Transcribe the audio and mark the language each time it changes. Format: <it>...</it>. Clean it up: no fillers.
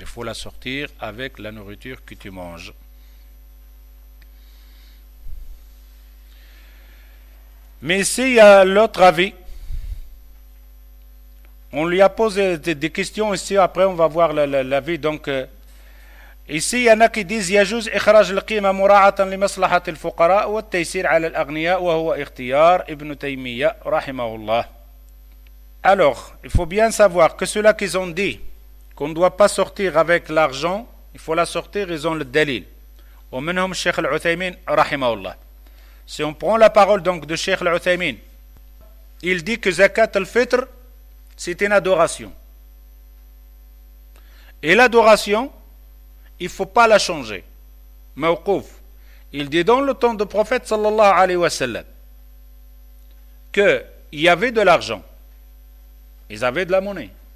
<fr>Il faut la sortir avec la nourriture que tu manges. Mais ici, il y a l'autre avis. On lui a posé des questions ici, après on va voir l'avis donc... Ici, il y en a qui disent</fr> <ar>يجوز إخراج القيمة مراعاة لمصلحة الفقراء والتيسير على الأغنياء وهو اختيار ابن تيمية رحمه الله.</ar> <fr>Alors, il faut bien savoir que ceux-là qui ont dit qu'on ne doit pas sortir avec l'argent, il faut la sortir, ils ont le dalil.</fr> <ar>ومنهم الشيخ العثيمين رحمه الله.</ar> <fr>Si on prend la parole donc de Cheikh al-Uthaymin, il dit que zakat al-fitr, c'est une adoration. Et l'adoration, il ne faut pas la changer. Mawqouf. Il dit dans le temps du prophète sallallahu alayhi wa sallam qu'il y avait de l'argent. Ils avaient de la monnaie.</fr>